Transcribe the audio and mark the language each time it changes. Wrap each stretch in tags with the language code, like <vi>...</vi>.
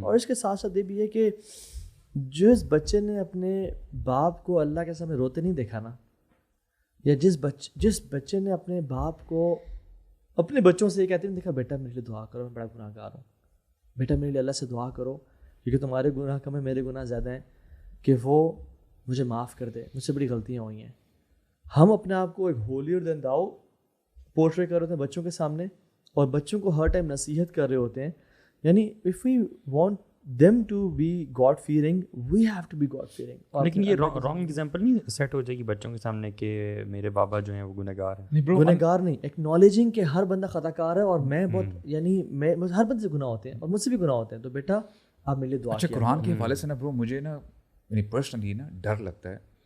<ur>اور اس کے ساتھ ساتھ یہ بھی ہے کہ جس بچے نے اپنے باپ کو اللہ کے سامنے روتے نہیں دیکھا نا, یا جس بچے نے اپنے باپ کو اپنے بچوں سے یہ کہتے ہیں دیکھا بیٹا میرے لیے دعا کرو, میں بڑا گناہ گار ہوں, بیٹا میرے لیے اللہ سے دعا کرو کیونکہ تمہارے گناہ کم ہیں میرے گناہ زیادہ ہیں, کہ وہ مجھے معاف کر دے, مجھ سے بڑی غلطیاں ہوئی ہیں. ہم اپنے آپ کو ایک ہولیئر دین داؤ پورٹرے کر رہے ہوتے ہیں بچوں کے سامنے, اور بچوں کو ہر ٹائم نصیحت کر رہے ہوتے ہیں.</ur> <en>یعنی if we want them to be God fearing, we have to be God fearing.</en> <ur>لیکن یہ رانگ ایگزامپل نہیں سیٹ ہو جائے گی بچوں کے سامنے کہ میرے بابا جو ہیں وہ گنہگار ہیں؟ گنہگار نہیں, ایکنالجنگ کہ ہر بندہ خطا کار ہے اور میں بہت یعنی میں ہر بندے سے گناہ ہوتے ہیں اور مجھ سے بھی گناہ ہوتے ہیں, تو بیٹا آپ میرے لیے دعا کیا. اچھا قرآن کے حوالے سے نا برو مجھے نا یعنی پرسنلی نا ڈر لگتا ہے.</ur>